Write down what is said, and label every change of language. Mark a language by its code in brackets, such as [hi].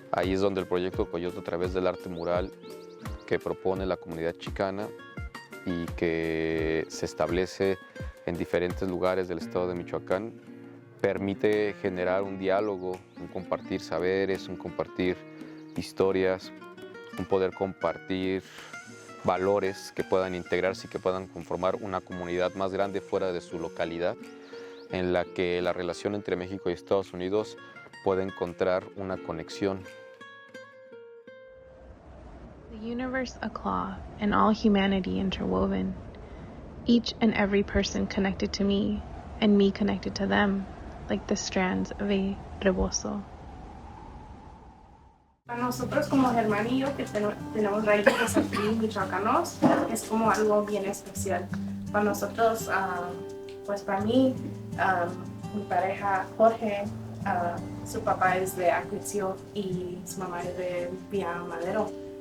[es] Ahí es donde el proyecto Coyote, a través del arte mural que propone la comunidad chicana y que se establece en diferentes lugares del estado de Michoacán, permite generar un diálogo, un compartir saberes, un compartir historias, un poder compartir valores que puedan integrarse y que puedan conformar una comunidad más grande fuera de su localidad, en la que la relación entre México y Estados Unidos pueda encontrar una conexión. [en] The universe a cloth and all humanity interwoven, each and every person connected to me and me connected to them, like the strands of a rebozo. [es] Para nosotros como Germán y yo, que tenemos raíces aquí michoacanos, es como algo bien especial. Para nosotros, pues para mí, mi pareja Jorge, su papá es de Acuitzio y su mamá es de Villa Madero.